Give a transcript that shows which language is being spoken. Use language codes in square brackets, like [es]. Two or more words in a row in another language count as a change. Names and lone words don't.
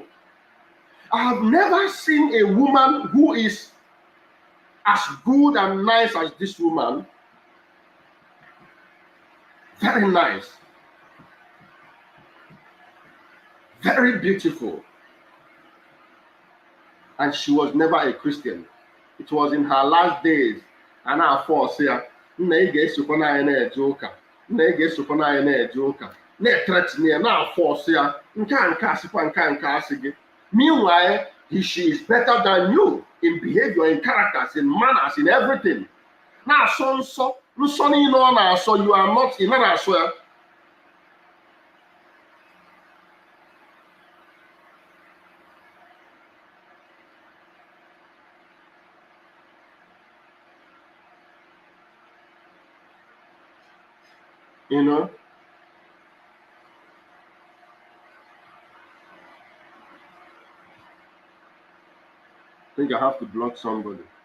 [en] I have never seen a woman who is as good and nice as this woman. Very nice. Very beautiful. And she was never a Christian. It was in her last days [ig] a na-afọsị ya, nna ị ga-esokwa n'anyị na-eje ụka, nna ị ga-esokwa n'anyị na-eje ụka, na-etretinye ya, na-afọsị ya, nke a sịkwa nke a sị gị. [en] Meanwhile, she is better than you in behavior, in characters, in manners, in everything. [ig] Na-asọ nsọ niile ọ na-asọ, [en] you are not, [ig] ị naghị asọ ya. [en] You know? I think I have to block somebody.